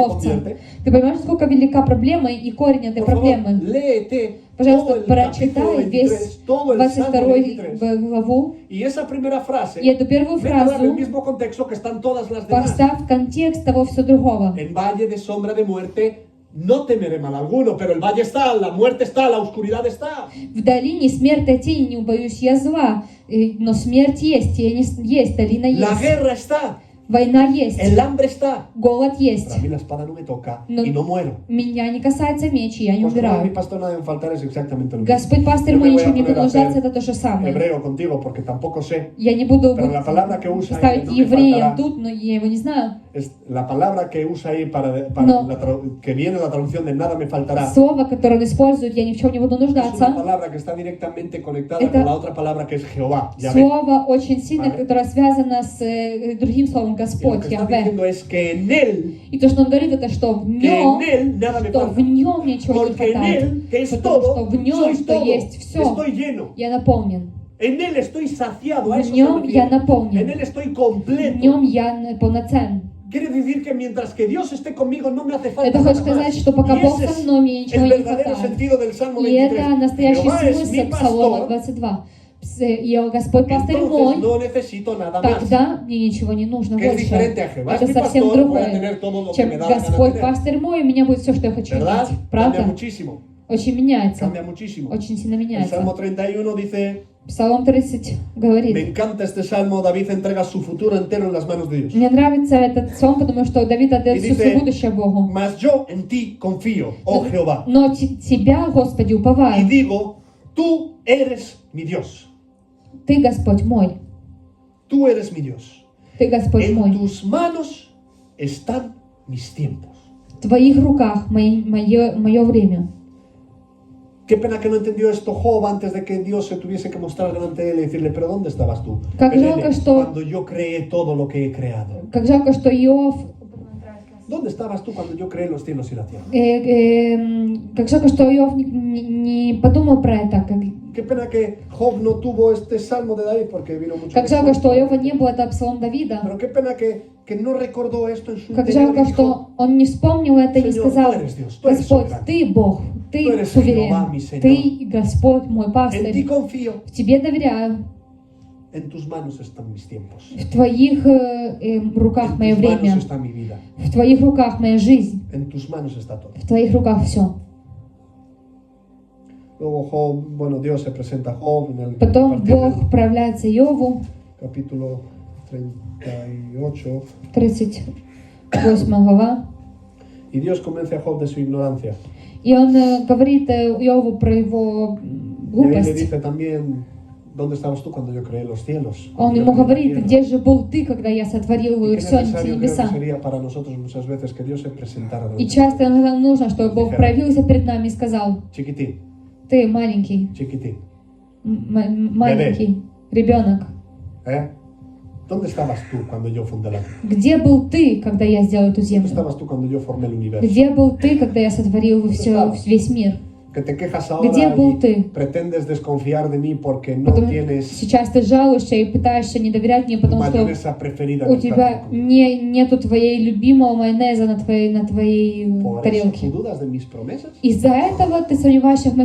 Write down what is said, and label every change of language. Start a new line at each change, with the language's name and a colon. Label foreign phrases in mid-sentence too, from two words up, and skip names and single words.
Russian: овцам?
Spanish: convierte?
Russian: Ты понимаешь, насколько велика проблема и корень этой
Spanish: Por favor,
Russian: проблемы?
Spanish: léete todo
Russian: Пожалуйста,
Spanish: el capítulo
Russian: прочитай 23, весь
Spanish: todo el Salmo
Russian: 22
Spanish: 23.
Russian: главу,
Spanish: Y esa primera frase,
Russian: и эту первую
Spanish: métela en el
Russian: фразу
Spanish: mismo contexto que están todas las demás.
Russian: поставь в контекст того все другого.
Spanish: En valle de sombra de muerte, no temeré mal alguno, pero el valle está, la muerte está, la oscuridad está.
Russian: В долине смерти тени не убоюсь я зла, но смерть есть, тени есть, долина
Spanish: La
Russian: есть,
Spanish: guerra está,
Russian: война есть,
Spanish: el hambre está.
Russian: голод
Spanish: Pero
Russian: есть.
Spanish: a mí la espada no me toca No. y no muero.
Russian: Меня не касается меч, и я не
Spanish: Pues Jehová, mi
Russian: умираю.
Spanish: pastor, nada me faltará, es exactamente lo mismo.
Russian: Господь пастырь
Spanish: Yo
Russian: мой,
Spanish: me voy a
Russian: ничего не
Spanish: poner
Russian: буду
Spanish: a
Russian: нуждаться,
Spanish: hacer
Russian: это то же самое.
Spanish: hebreo contigo porque tampoco sé.
Russian: Я не буду
Spanish: Pero la palabra que usa ahí,
Russian: ставить
Spanish: no me
Russian: евреем
Spanish: faltará.
Russian: тут, но я его не знаю.
Spanish: Es la palabra que usa ahí para No. que viene la traducción de nada me faltará.
Russian: Слово, которое он использует, я ни в чем не буду
Spanish: Es una
Russian: нуждаться.
Spanish: palabra que está directamente conectada
Russian: Это
Spanish: con la otra palabra que es Jehová, Yahvé.
Russian: Слово очень сильно,
Spanish: Vale.
Russian: которое связано с другим словом
Spanish: Y lo
Russian: Господь,
Spanish: que está
Russian: Яхве.
Spanish: diciendo es que en Él,
Russian: И то, что он говорит, это что в
Spanish: que
Russian: нем,
Spanish: en Él nada me
Russian: что в
Spanish: falta.
Russian: нем ничего не
Spanish: Porque en
Russian: хватает.
Spanish: Él, que es
Russian: Потому что
Spanish: todo,
Russian: в нем,
Spanish: soy
Russian: что
Spanish: todo,
Russian: есть все,
Spanish: estoy lleno.
Russian: я наполнен.
Spanish: En Él estoy saciado, a
Russian: В
Spanish: eso se
Russian: нем я
Spanish: refiere. En
Russian: наполнен.
Spanish: Él estoy
Russian: В
Spanish: completo.
Russian: нем я полноцен.
Spanish: Quiere decir que mientras que Dios esté conmigo no me hace falta
Russian: Это
Spanish: nada
Russian: хочет
Spanish: más.
Russian: сказать, что пока
Spanish: Y
Russian: Бог
Spanish: ese
Russian: со
Spanish: es
Russian: мной, мне ничего
Spanish: el
Russian: не
Spanish: verdadero
Russian: хватает.
Spanish: sentido del Salmo
Russian: И
Spanish: 23.
Russian: это настоящий
Spanish: Jehová es mi
Russian: смысл Псалома
Spanish: pastor,
Russian: 22. И Господь пастырь
Spanish: entonces
Russian: мой,
Spanish: no necesito nada más.
Russian: тогда мне ничего не нужно
Spanish: Que es
Russian: больше.
Spanish: diferente a Jehová es
Russian: Это
Spanish: mi
Russian: совсем
Spanish: pastor, voy a
Russian: другое,
Spanish: tener todo lo que
Russian: чем
Spanish: me da la gana
Russian: Господь
Spanish: tener.
Russian: пастырь мой, у меня будет все, что я хочу
Spanish: ¿Verdad?
Russian: иметь.
Spanish: Cambia
Russian: Правда?
Spanish: muchísimo.
Russian: Очень меняется.
Spanish: Cambia muchísimo.
Russian: Очень сильно
Spanish: El
Russian: меняется.
Spanish: Salmo 31 dice,
Russian: Псалом 30
Spanish: me
Russian: говорит.
Spanish: encanta este salmo, David entrega su futuro entero en las manos de Dios.
Russian: Мне нравится этот псалом, потому что Давид отдает И все
Spanish: dice,
Russian: свое будущее Богу.
Spanish: Mas yo en ti confío, oh Jehová,
Russian: Но Тебя, Господи,
Spanish: y
Russian: уповаю.
Spanish: digo, tú eres mi Dios.
Russian: Ты Господь мой.
Spanish: Tú eres mi Dios.
Russian: Ты Господь
Spanish: En
Russian: мой.
Spanish: tus manos están mis tiempos.
Russian: В Твоих руках мое время.
Spanish: Qué pena que no entendió esto Job antes de que Dios se tuviese que mostrar delante de él y decirle, pero ¿dónde estabas tú?
Russian: Как Belén, жалко, что-
Spanish: cuando yo creé todo lo que he creado.
Russian: Как жалко, что Иов...
Spanish: ¿Dónde estabas tú cuando yo creé los cielos y la tierra?
Russian: Как жалко, что Иов не подумал про это.
Spanish: Qué pena que Job no tuvo este salmo de David porque vino mucho
Russian: Как жалко,
Spanish: después.
Russian: что у Иова не было этого псалом Давида.
Spanish: Pero qué pena que no recordó esto en su
Russian: Как
Spanish: interior
Russian: жалко,
Spanish: y dijo,
Russian: что он не вспомнил это и не
Spanish: Señor,
Russian: сказал:
Spanish: tú eres Dios, tú eres
Russian: Господь,
Spanish: soberano.
Russian: Ты Бог,
Spanish: Tú
Russian: Ты
Spanish: eres
Russian: суверен,
Spanish: Jehová, mi Señor.
Russian: Ты Господь мой
Spanish: en ti
Russian: пастырь.
Spanish: confío,
Russian: В Тебе доверяю.
Spanish: en tus manos están mis tiempos.
Russian: В Твоих руках
Spanish: En
Russian: мое
Spanish: tus manos
Russian: время.
Spanish: está mi vida.
Russian: В Твоих руках моя жизнь.
Spanish: En tus manos está todo.
Russian: В Твоих руках все.
Spanish: Luego Job, bueno, Dios se presenta a Job en el
Russian: Потом
Spanish: partir del
Russian: Бог проявляется Иову,
Spanish: capítulo 38
Russian: 38 глава.
Spanish: y Dios convence a Job de su ignorancia.
Russian: И он говорит Иову про его
Spanish: Y ahí le
Russian: глупость.
Spanish: dice también, ¿dónde estabas tú cuando yo creé los cielos?
Russian: Он
Spanish: Cuando yo
Russian: ему
Spanish: creé la
Russian: говорит:
Spanish: tierra?
Russian: где же был ты, когда я сотворил
Spanish: Y qué
Russian: все эти
Spanish: necesario creo que
Russian: небеса?
Spanish: sería para nosotros muchas veces que Dios se presentara
Russian: И
Spanish: delante
Russian: часто нам нужно, чтобы Бог проявился перед нами и сказал:
Spanish: de chiquitín,
Russian: ты маленький,
Spanish: chiquitín,
Russian: маленький ребенок.
Spanish: ¿eh? ¿Dónde estabas tú cuando yo fundé la tierra?
Russian: Где был ты, когда я сделал эту
Spanish: ¿Dónde
Russian: землю?
Spanish: estabas tú cuando yo formé el universo?
Russian: Где был ты, когда я сотворил весь мир?
Spanish: Que te quejas
Russian: Где
Spanish: ahora
Russian: был
Spanish: y
Russian: ты?
Spanish: pretendes desconfiar de mí porque no
Russian: Потому
Spanish: tienes
Russian: сейчас ты жалуешься и пытаешься не доверять мне, потому что
Spanish: mayonesa preferida en
Russian: у
Spanish: el
Russian: тебя
Spanish: plato.
Russian: нету твоей любимого майонеза на твоей
Spanish: Por eso
Russian: тарелке.
Spanish: tú dudas de mis promesas.
Russian: Из-за этого ты сомневаешься в моих